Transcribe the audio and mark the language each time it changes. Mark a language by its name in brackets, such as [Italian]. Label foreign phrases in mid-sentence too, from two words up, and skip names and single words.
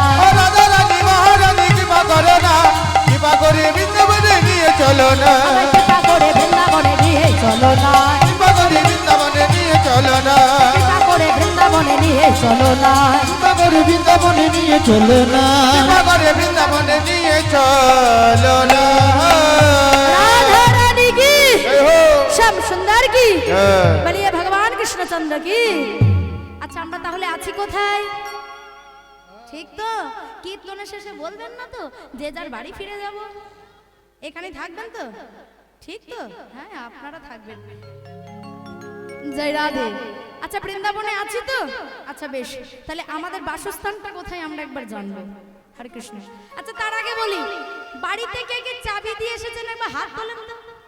[Bangla] ও রাধা রানী মহারানী কৃপা করো না কৃপা করে বৃন্দাবনে নিয়ে চলো না আমায় কৃপা করে বৃন্দাবনে নিয়ে চলো না কৃপা করে বৃন্দাবনে নিয়ে চলো না কৃপা করে বৃন্দাবনে নিয়ে চলো না কৃপা করে বৃন্দাবনে নিয়ে চলো না কৃপা করে বৃন্দাবনে নিয়ে চলো না [Hindi] राधा रानी की जय हो। श्याम सुंदर की जय। बोलिए भगवान कृष्णचंद्र की [Bangla] আচ্ছা আমরা তাহলে আছি কোথায় ঠিক তো কীর্তনের শেষে বলবেন না তো যে যার বাড়ি ফিরে যাব এখানেই থাকবেন তো ঠিক তো হ্যাঁ আপনারা থাকবেন জয় রাধে আচ্ছা বৃন্দাবনে আছি তো আচ্ছা বেশ তাহলে আমাদের বাসস্থানটা কোথায় আমরা একবার জানবো হরে কৃষ্ণ আচ্ছা তার আগে বলি বাড়ি থেকে কে চাবি দিয়ে এসেছেন একবার হাত তোলেন তো